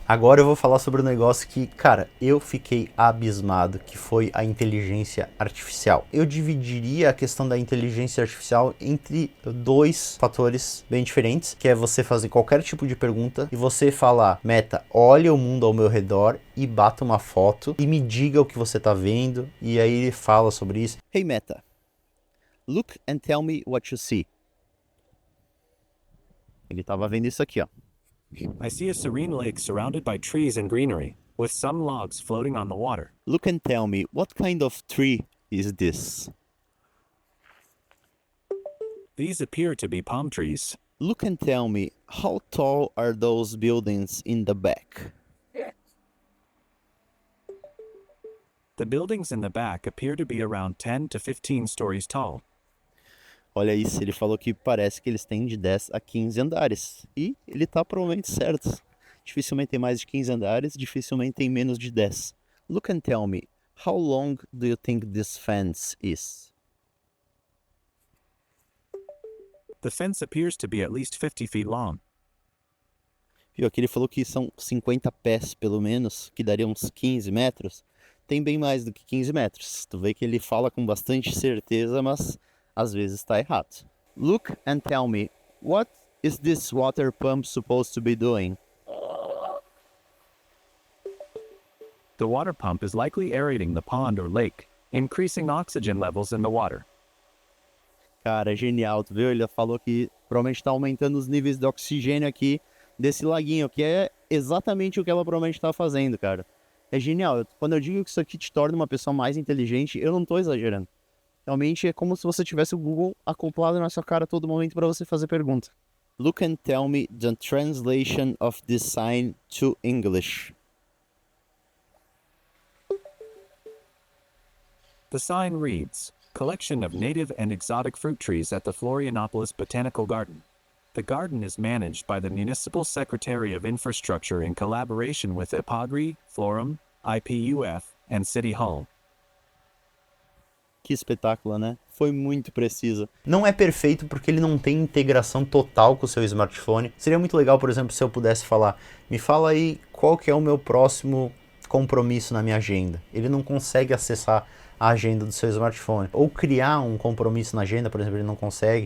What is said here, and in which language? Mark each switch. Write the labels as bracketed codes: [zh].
[pt] Agora eu vou falar sobre um negócio que, cara, eu fiquei abismado, que foi a inteligência artificial. Eu dividiria a questão da inteligência artificial entre 2 fatores bem diferentes, que é você fazer qualquer tipo de pergunta e você falar: Meta, olha o mundo ao meu redor e bata uma foto e me diga o que você tá vendo, e aí ele fala sobre isso. [en] Hey Meta, look and tell me what you see. [pt] Ele tava vendo isso aqui, ó. [en] I see a serene lake surrounded by trees and greenery, with some logs floating on the water. Look and tell me, what kind of tree is this? These appear to be palm trees. Look and tell me, how tall are those buildings in the back? The buildings in the back appear to be around 10 to 15 stories tall. [pt] Olha isso, ele falou que parece que eles têm de 10 a 15 andares. E ele tá provavelmente certo. Dificilmente tem mais de 15 andares, dificilmente tem menos de 10. [en] Look and tell me, how long do you think this fence is? The fence appears to be at least 50 feet long. [pt] Viu, aqui ele falou que são 50 pés pelo menos, que daria uns 15 metros. Tem bem mais do que 15 metros. Tu vê que ele fala com bastante certeza, mas às vezes está errado. [en] Look and tell me, what is this water pump supposed to be doing? The water pump is likely aerating the pond or lake, increasing oxygen levels in the water. [pt] Cara, genial, tu viu? Ele falou que provavelmente está aumentando os níveis de oxigênio aqui desse laguinho, que é exatamente o que ela provavelmente está fazendo, cara. É genial. Quando eu digo que isso aqui te torna uma pessoa mais inteligente, eu não estou exagerando. Realmente é como se você tivesse o Google acoplado na sua cara a todo momento para você fazer pergunta. [en] Look and tell me the translation of this sign to English. The sign reads, Collection of native and exotic fruit trees at the Florianopolis Botanical Garden. The garden is managed by the Municipal Secretary of Infrastructure in collaboration with IPAGRE, Florum, IPUF, and City Hall. [pt] Que espetáculo, né? Foi muito preciso. Não é perfeito porque ele não tem integração total com o seu smartphone. Seria muito legal, por exemplo, se eu pudesse falar, me fala aí qual que é o meu próximo compromisso na minha agenda. Ele não consegue acessar a agenda do seu smartphone. Ou criar um compromisso na agenda, por exemplo, ele não consegue.